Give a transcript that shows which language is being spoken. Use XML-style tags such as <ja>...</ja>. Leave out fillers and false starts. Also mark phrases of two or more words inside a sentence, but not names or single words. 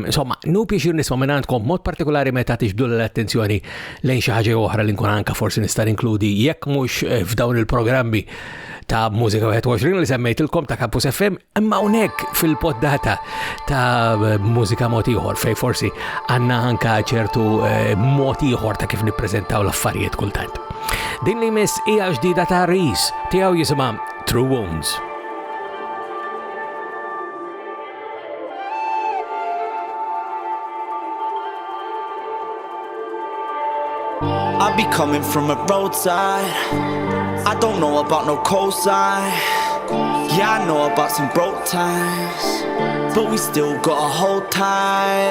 <mt>Insomma, nu pjaċir nisma' minn għandkom mod partikolari meta tixbdu l-attenzjoni lejn xi ħaġa oħra li nkun anke forsi nista' inkludi jekk mhux f'dawn il-programmi ta' Mużika 21 li semmejtilkom ta' Campus FM, imma hawnhekk fil-poddata ta' Mużika Mod Ieħor fej forsi għandna anke ċertu mod ieħor ta' kif nippreżentaw l-affarijiet kultant. Din li miss hija ġdida ta' Reese tiegħu jisimha True Wounds.</mt> <en>I be coming from a roadside. I don't know about no cosign. Yeah, I know about some broke times, but we still gotta hold tight.</en>